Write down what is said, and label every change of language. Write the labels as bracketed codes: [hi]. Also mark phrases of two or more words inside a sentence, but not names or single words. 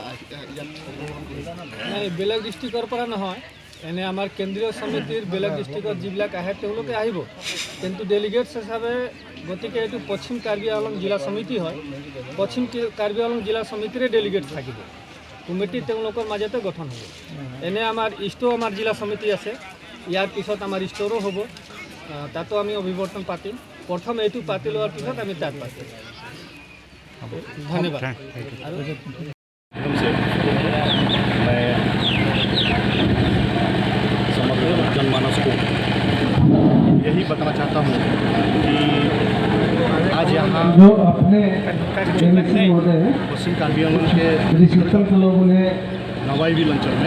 [as] নাই বেলেগ ডিষ্ট্ৰিক্টৰ পৰা নহয় এনে আমাৰ কেন্দ্ৰীয় সমিতিৰ বেলেগ ডিষ্ট্ৰিক্টত যিবিলাক আহে তেওঁলোকে আহিব কিন্তু ডেলিগেটছ হিচাপে গতিকে এইটো পশ্চিম কাৰ্বি আংলং জিলা সমিতি হয় পশ্চিম কাৰ্বি আংলং জিলা সমিতিৰে ডেলিগেটছ থাকিব কমিটি তেওঁলোকৰ মাজতে গঠন হ'ব এনে আমাৰ ইষ্টও আমাৰ জিলা সমিতি আছে ইয়াৰ পিছত আমাৰ ইষ্টৰো হ'ব তাতো আমি অভিবৰ্তন পাতিম প্ৰথম এইটো পাতি লোৱাৰ পিছত আমি তাত পাতিম ধন্যবাদ [hi] मैं समग्र जनमानस को यही बताना चाहता हूँ कि आज यहाँ पश्चिम कार्बी आंगलौं के नवाई बिल अंचल में